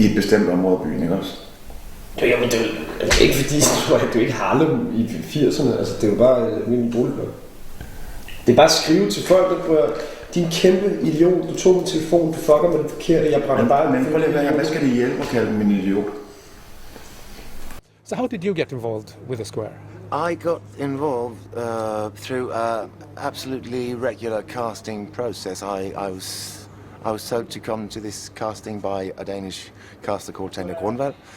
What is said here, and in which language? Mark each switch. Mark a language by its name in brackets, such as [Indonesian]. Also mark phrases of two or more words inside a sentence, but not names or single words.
[Danish] I et bestemt område af byen, ikke også? Jamen, det er ikke fordi, det er ikke Harlem i 80'erne, altså, det er jo bare en boligblok. Det er bare at skrive til folk, der prøver... Din kæmpe idiot, du tog min telefon, du fucker med det forkerte, jeg brænder bare... Men prøv lige, hvad skal det hjælpe at kalde min idiot? [English] So how did you get involved with the square? I got involved through a absolutely regular casting process. I was told to come to this casting by a Danish caster called Tanya Grunwald.